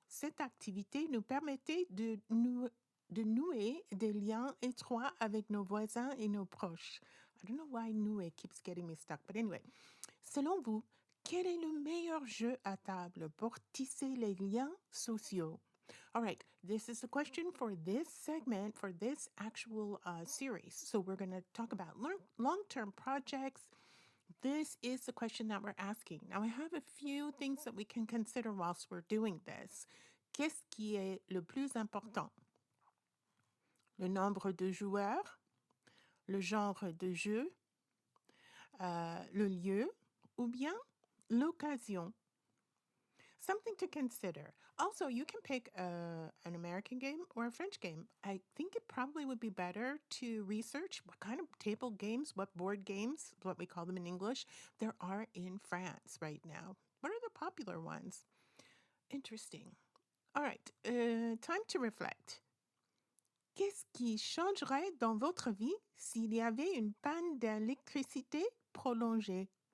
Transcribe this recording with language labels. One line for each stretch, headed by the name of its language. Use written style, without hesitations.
French: Cette activité nous permettait de nouer des liens étroits avec nos voisins et nos proches.
English: I don't know why nouer keeps getting me stuck, but anyway.
French: Selon vous, Quel est le meilleur jeu à table pour tisser les liens sociaux?
English: All right, this is a question for this segment, for this actual series. So we're going to talk about long-term projects. This is the question that we're asking. Now, I have a few things that we can consider whilst we're doing this.
French: Qu'est-ce qui est le plus important? Le nombre de joueurs, le genre de jeu, le lieu, ou bien l'occasion.
English: Something to consider. Also, you can pick an American game or a French game. I think it probably would be better to research what kind of table games, what board games, what we call them in English, there are in France right now. What are the popular ones? Interesting. All right, time to reflect.
French: Qu'est-ce qui changerait dans votre vie s'il y avait une panne d'électricité prolongée?